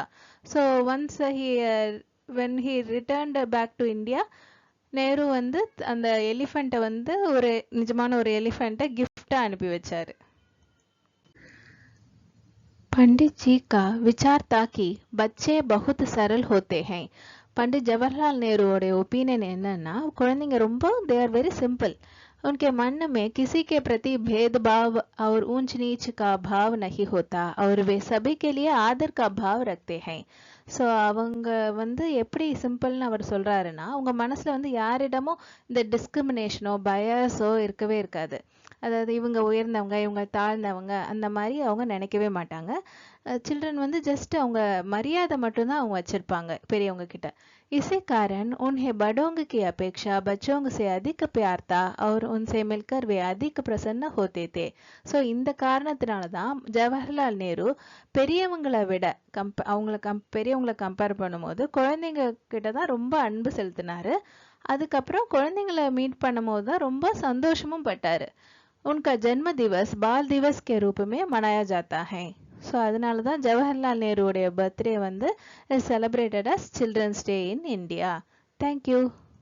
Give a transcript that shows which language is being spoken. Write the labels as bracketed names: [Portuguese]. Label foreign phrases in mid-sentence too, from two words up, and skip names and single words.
[English] so once when he returned back to India, [Tamil] நேரு வந்து அந்த எலிஃபெண்ட்டை வந்து ஒரு நிஜமான ஒரு எலிஃபெண்ட்டை கிஃப்டாக அனுப்பி வச்சாரு. [Hindi] पंडित जी का विचार था कि बच्चे बहुत सरल होते हैं. [Tamil] पंडित जवाहरलाल नेहरूவோட ஒப்பீனியன் என்னன்னா, குழந்தைங்க ரொம்ப [English] they are very simple. [Hindi] उनके मन में किसी के प्रति भेदभाव और ऊंच नीच का भाव नहीं होता और वे सभी के लिए आदर का भाव रखते हैं. [Tamil] ஸோ அவங்க வந்து எப்படி சிம்பிள்னு அவர் சொல்றாருன்னா, அவங்க மனசுல வந்து யாரிடமும் இந்த டிஸ்கிரிமினேஷனோ பயஸோ இருக்கவே இருக்காது. அதாவது இவங்க உயர்ந்தவங்க இவங்க தாழ்ந்தவங்க அந்த மாதிரி அவங்க நினைக்கவே மாட்டாங்க. சில்ட்ரன் வந்து ஜஸ்ட் அவங்க மரியாதை மட்டும்தான் அவங்க வச்சிருப்பாங்க பெரியவங்க கிட்ட. [Hindi] इसी कारण उन्हें बड़ों की अपेक्षा बच्चों से अधिक प्यार था और उनसे मिलकर वे अधिक प्रसन्न होते थे. [Tamil] ஸோ இந்த காரணத்தினால தான் ஜவஹர்லால் நேரு பெரியவங்களை விட பெரியவங்களை கம்பேர் பண்ணும்போது குழந்தைங்க கிட்ட தான் ரொம்ப அன்பு செலுத்தினாரு. அதுக்கப்புறம் குழந்தைங்களை மீட் பண்ணும்போது தான் ரொம்ப சந்தோஷமும் பட்டாரு. [Hindi] उनका जन्म दिवस बाल दिवस के रूप में मनाया जाता है. [Tamil] ஸோ அதனால தான் ஜவஹர்லால் நேருடைய பர்த்டே வந்து [English] celebrated as children's day in India. [Tamil] தேங்க்யூ.